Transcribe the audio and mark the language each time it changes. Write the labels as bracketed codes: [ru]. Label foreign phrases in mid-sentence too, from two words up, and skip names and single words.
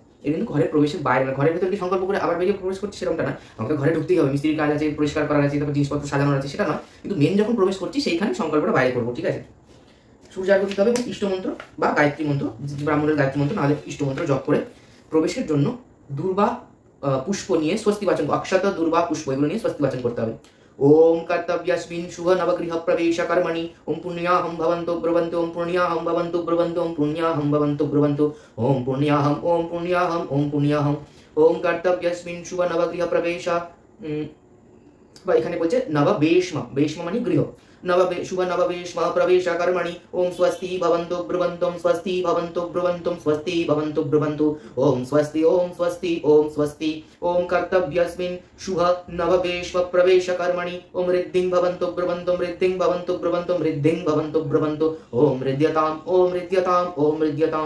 [bn] এটা কিন্তু ঘরের প্রবেশের বাইরে না, ঘরের ভেতরে কি সংকল্প করে আবার বেরিয়ে প্রবেশ করছি সেরকমটা না, আমাকে ঘরে ঢুকতেই হবে, মিস্ত্রির কাজ আছে, পরিষ্কার করার আছে, তারপর জিনিসপত্র সাজানোর আছে, সেটা নয়, কিন্তু মেন যখন প্রবেশ করছি সেইখানে সংকল্পটা বাইরে করবো, ঠিক আছে। সূর্যার্ঘ্য দিতে হবে এবং ইষ্টমন্ত্র বা গায়ত্রী মন্ত্র, ব্রাহ্মণের গায়ত্রী মন্ত্র নাহলে ইষ্টমন্ত্র জপ করে প্রবেশের জন্য দুর্বা পুষ্প নিয়ে স্বস্তি বাচন, অক্ষত দুর্বা পুষ্প এগুলো নিয়ে স্বস্তি বাচন করতে হবে। [sa] ओम कर्तव्यस्मिन् शुभ नवगृह प्रवेश कर्मणि ओम पुण्याहं भवन्तु ब्रुवन्तु ओम पुण्याहं भवन्तु ब्रुवन्तु ओम पुण्याहं भवन्तु ब्रुवन्तु ओम पुण्याहं ओम पुण्याहं ओम पुण्याहं ओम कर्तव्यस्मिन् शुभ नवगृह प्रवेश [bn] বা এখানে বলছে নববেশম, বেশম মানে গৃহ, [sa] শুভ নববেশম প্রবেশ কর্মণি ওম স্বস্তি ভবন্তু ব্রুবন্তুম স্বস্তি ভবন্তু ব্রুবন্তুম স্বস্তি ভবন্তু ব্রুবন্তু ওম স্বস্তি ওম স্বস্তি ওম স্বস্তি ওম কর্তব্যস্মিন শুভ নববেশম প্রবেশ কর্মণি ওম ঋদ্ধিং ভবন্তু ব্রুবন্তুম ঋদ্ধিং ভবন্তু ব্রুবন্তুম ঋদ্ধিং ভবন্তু ব্রুবন্তু ওম হৃদ্যতাম ওম হৃদ্যতাম ওম হৃদ্যতাম।